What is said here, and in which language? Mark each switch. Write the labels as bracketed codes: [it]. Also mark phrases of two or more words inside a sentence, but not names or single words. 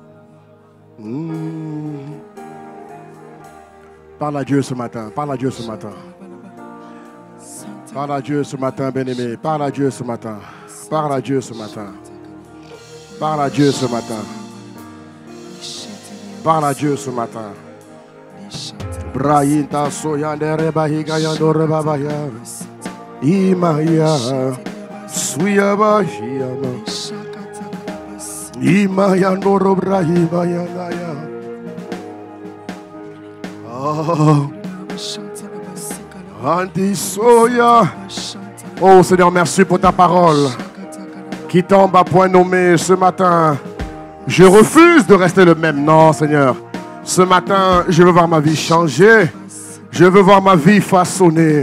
[fr] Parle à Dieu ce matin. Parle à Dieu ce matin. Parle à Dieu ce matin, bien-aimé. Parle à Dieu ce matin. Parle à Dieu ce matin. Parle à Dieu ce matin. Parle à Dieu ce matin. Brahita soyandere bahiga yandore babaya. Imaya suya bahiyama. Imaya ndoro brahima yanaya. Oh. Anti soya. Oh Seigneur, merci pour ta parole qui tombe à point nommé ce matin. Je refuse de rester le même. Non, Seigneur. Ce matin, je veux voir ma vie changer. Je veux voir ma vie façonnée.